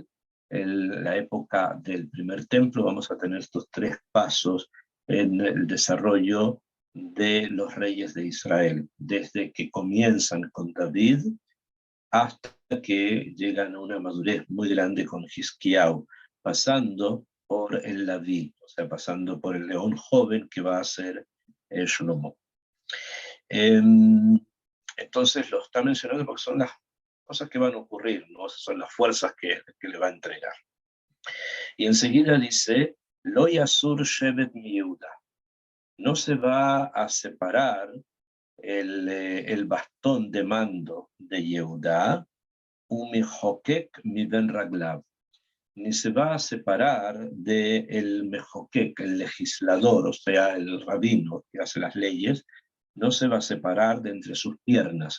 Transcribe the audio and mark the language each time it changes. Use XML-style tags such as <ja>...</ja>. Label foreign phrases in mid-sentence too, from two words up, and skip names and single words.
<es>En la época del primer templo vamos a tener estos 3 pasos en el desarrollo de los reyes de Israel, desde que comienzan con David hasta que llegan a una madurez muy grande con Hizkiyahu, pasando por el Laví, o sea, pasando por el león joven que va a ser Shlomo. Entonces lo está mencionando porque son las cosas que van a ocurrir, ¿no? Son las fuerzas que le va a entregar. Y enseguida dice,</es> <he>לא יסור שבט מיהודה.</he> <es>No se va a separar el bastón de mando de Yehudá,</es> <he>ומחוקק מבין רגליו,</he> <es>ni se va a separar del mejokek, el legislador, o sea, el rabino que hace las leyes, no se va a separar de entre sus piernas.</es>